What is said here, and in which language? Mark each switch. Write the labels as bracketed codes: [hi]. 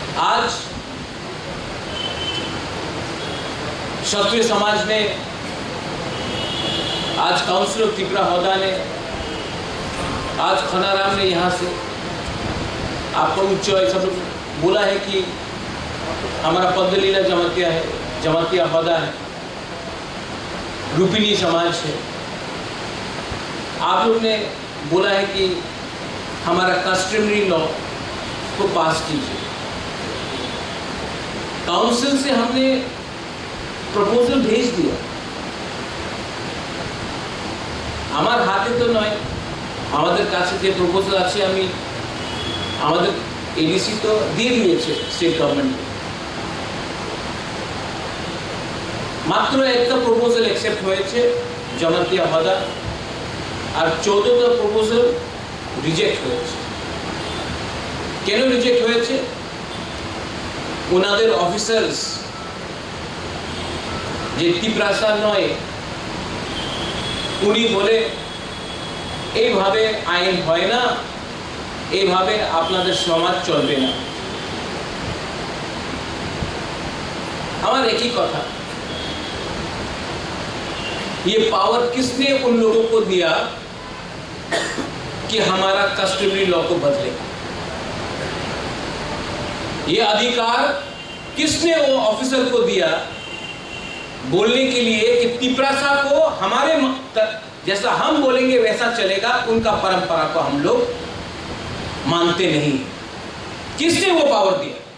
[hi] आज क्षत्रिय समाज ने, आज काउंसिल ऑफ त्रिपुरा होदा ने, आज खनाराम ने यहाँ से आपको उच्च सब बोला है कि हमारा पद्मलीला जमातिया है, जमातिया होदा है, रूपिणी समाज है। आप लोग ने बोला है कि हमारा कस्टमरी लॉ को पास कीजिए। काउंसिल से हमने प्रपोजल भेज दिया, हमारे हाथे तो [bn] नয়, আমাদের কাছে যে প্রপোজাল আছে আমি আমাদের এডিসি তো দিয়ে দিয়েছে স্টেট গভর্নমেন্ট। মাত্র একটা প্রপোজাল অ্যাকসেপ্ট হয়েছে জমা দেওয়া হদা আর 14টা প্রপোজাল রিজেক্ট হয়েছে। কেন রিজেক্ট হয়েছে? ওনাদের অফিসার্স যে টিপ্রাসা নয়, উনি বলে এইভাবে আইন হয় না, এইভাবে আপনাদের সমাজ চলবে না। আমার একই কথা, [hi] ये पावर किसने उन लोगों को दिया कि हमारा कस्टमरी लॉ को बदले? ये अधिकार किसने वो ऑफिसर को दिया बोलने के लिए कि तिपरासा को हमारे जैसा हम बोलेंगे वैसा चलेगा, उनका परंपरा को हम लोग मानते नहीं? किसने वो पावर दिया?